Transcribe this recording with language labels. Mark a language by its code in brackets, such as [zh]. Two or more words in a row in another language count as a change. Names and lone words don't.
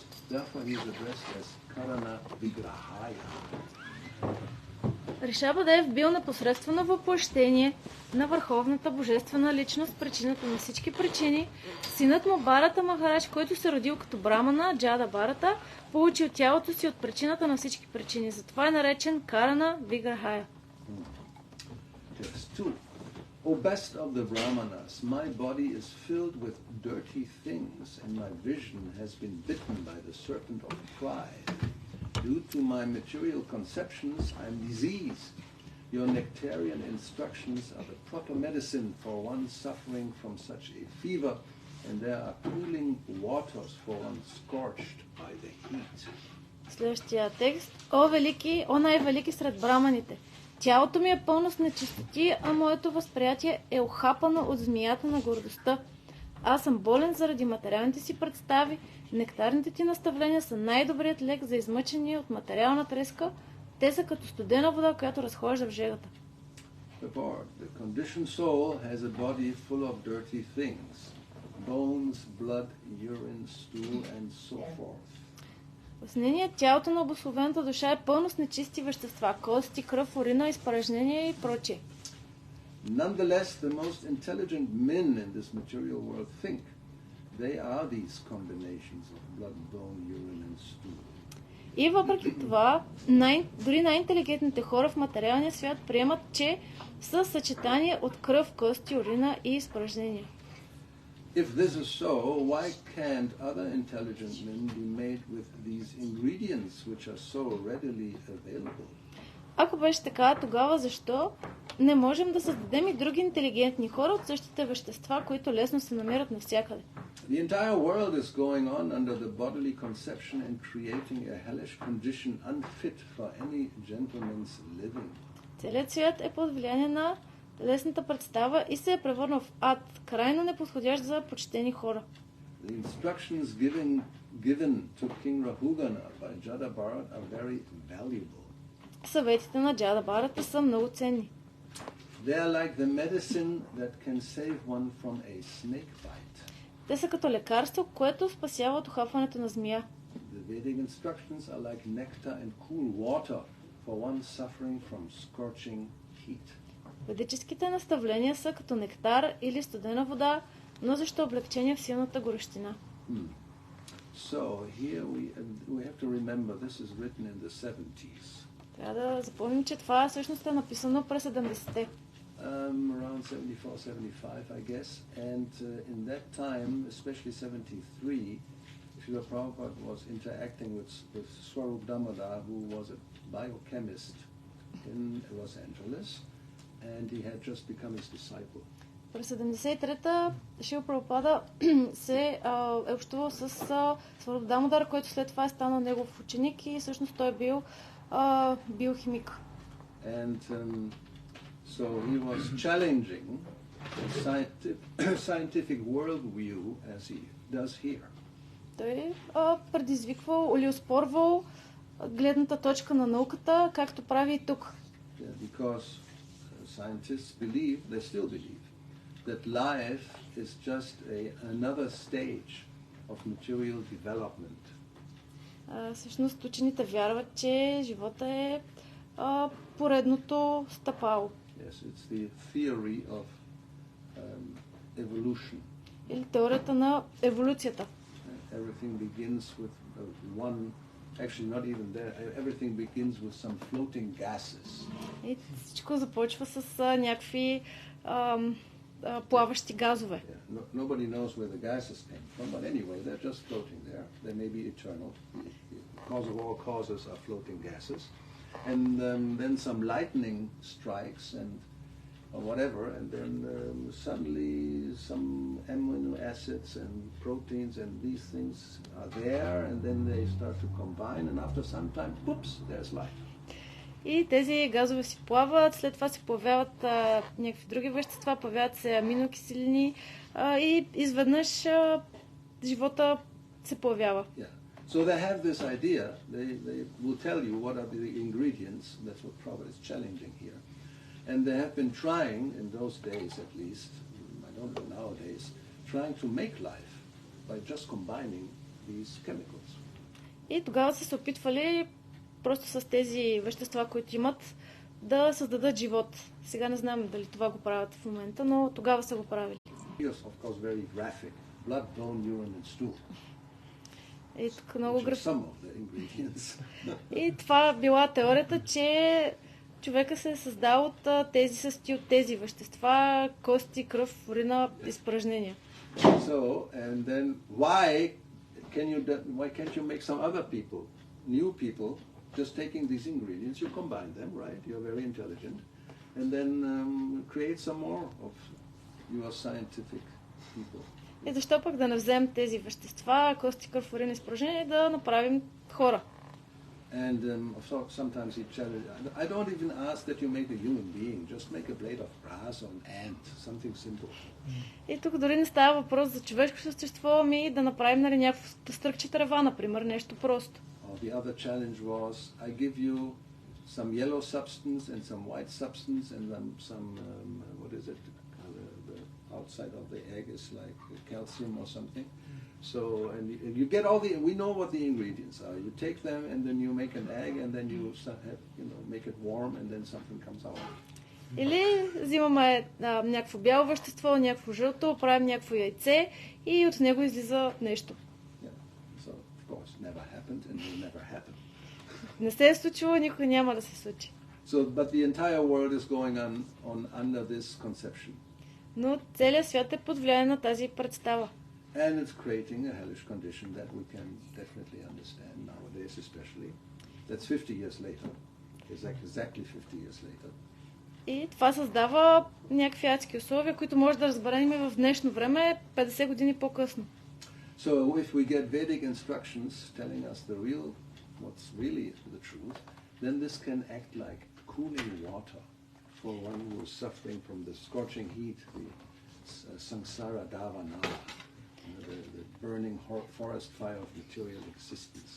[en] Therefore he is addressed as Karana Vigrahaya. [bg] Ришабадев бил непосредствено въплъщение на върховната божествена личност, причината на всички причини. Синът му Барата Махарадж, който се родил като брамана, Джада Барата, получил тялото си от причината на всички причини. Затова е наречен Карана Виграхая. [en] O best of the Brahmanas, my body is filled with dirty things, and my vision has been bitten by the serpent of pride. Due to my material conceptions, I am diseased. Your nectarian instructions are the proper medicine for one suffering from such a fever, and there are cooling waters for one scorched by the heat. [bg] Следващия текст. О най-велики сред браманите! Тялото ми е пълно с нечистоти, а моето възприятие е охапано от змията на гордостта. Аз съм болен заради материалните си представи. Нектарните ти наставления са най-добрият лек за измъчение от материална треска. Те са като студена вода, която разхожда в жегата. [en] The conditioned soul has a body full of dirty things, bones, blood, urine, stool, and so forth. [bg] Възнение, тялото на обусловената душа е пълно с нечисти вещества, кости, кръв, урина, изпражнения и прочие. [en] Nonetheless, the most intelligent men in this material world think they are these combinations of blood, bone, urine, and stool. [bg] И въпреки това, дори най-интелигентните хора в материалния свят приемат, че са съчетание от кръв, кости, урина и изпражнения. [en] If this is so, why can't other intelligent men be made with these ingredients which are so readily available? [bg] Ако беше така, тогава защо не можем да създадем и други интелигентни хора от същите вещества, които лесно се намират навсякъде? [en] The entire world is going on under the bodily conception and creating a hellish condition unfit for any gentleman's living. [bg] Целият свят е под влияние на лесната представа и се е превърнал в ад, крайно неподходящ за почтени хора. [en] The instructions given to King Rahugana by Jada Bharat are very valuable. [bg] Съветите на Джада Барата са много ценни. [en] They are like the medicine that can save one from a snake bite. [bg] Те са като лекарство, което спасява от ухапването на змия. [en] The Vedic instructions are like nectar and cool water for one suffering from scorching heat. [bg] Ведическите наставления са като нектар или студена вода, но защо облегчение в силната горещина. [en] So here we have to remember this is written in the 70s. [bg] Трябва да запомним, че това всъщност е написано през 70-те. [en] Around 74-75, I guess. And in that time, especially 73, Srila Prabhupada was interacting with Swarup Damodar, who was a biochemist in Los Angeles, and he had just become his disciple. [bg] През 73-та Шрила Прабхупада се е общувал с Сваруп Дамодар, който след това е станал негов ученик и всъщност той е бил биохимик. [en] And so he was challenging the scientific worldview as he does here. [bg] Той предизвиквал или оспорвал гледната точка на науката, както прави и тук. [en] Because scientists believe, they still believe, that life is just another stage of material development. [bg] Всъщност учените вярват, че живота е поредното стъпало. [en] Yes, it's the theory of evolution. [bg] Или теорията на еволюцията. [en] Everything begins with one, actually not even there, everything begins with some floating gases. [bg] И всичко започва с някакви плаващи газове. [en] Yeah. Nobody knows where the gases came from, but anyway, they're just floating there. They may be eternal. The cause of all causes are floating gases. And then some lightning strikes or whatever, and then suddenly some amino acids and proteins and these things are there, and then they start to combine, and after some time, whoops, there's life. [bg] и тези газове си плават, след това се появяват някакви други вещества, появяват се аминокиселини и изведнъж живота се появява. [en] Yeah. So they have this idea, they will tell you what are the ingredients, that's what Prabhupada is challenging here. And they have been trying, in those days at least, I don't know nowadays, trying to make life by just combining these chemicals. [bg] И тогава са се опитвали просто с тези вещества, които имат, да създадат живот. Сега не знам дали това го правят в момента, но тогава са го правили. [en] Yes, of course, very graphic. Blood, bone, urine and stool. [bg] И тук много [en] Some of the ingredients. [bg] И това била теорията, че човека се е създал от тези състои от тези вещества, кости, кръв, урина, изпражнения. [en] So, and then why can't you make some other people, new people, just taking these ingredients, you combine them, right? You're very intelligent, and then create some more of your scientific people. [bg] И защо пък да не вземем тези вещества, кости, кръв, урина, изпражнения, да направим хора? [en] And sometimes he challenges. I don't even ask that you make a human being. Just make a blade of grass or an ant, something simple. [bg] И тук дори не става въпрос за човешко същество, ами да направим някакво стръкче трева, например, нещо просто. [en] The other challenge was, I give you some yellow substance and some white substance and then some what is it? The outside of the egg is like calcium or something. So, and you get all we know what the ingredients are. You take them and then you make an egg and then you have, make it warm and then something comes out. [bg] Или взимаме някакво бяло вещество, някакво жълто, правим някакво яйце и от него излиза нещо. [en] Yeah. So, of course, never happened and will never happen. [bg] Не се е случило, никога няма да се случи. [en] So, but the entire world is going on under this conception. [bg] Но целият свят е под влияние на тази представа. [en] And it's creating a hellish condition that we can definitely understand nowadays, especially. That's 50 years later. Exactly 50 years later. [bg] И това създава някакви адски условия, които може да разберем и в днешно време, 50 години по-късно. [en] So if we get Vedic instructions telling us what's really the truth, then this can act like cooling water for one who is suffering from the scorching heat, the [sa] samsara davana. [en] The burning forest fire of material existence.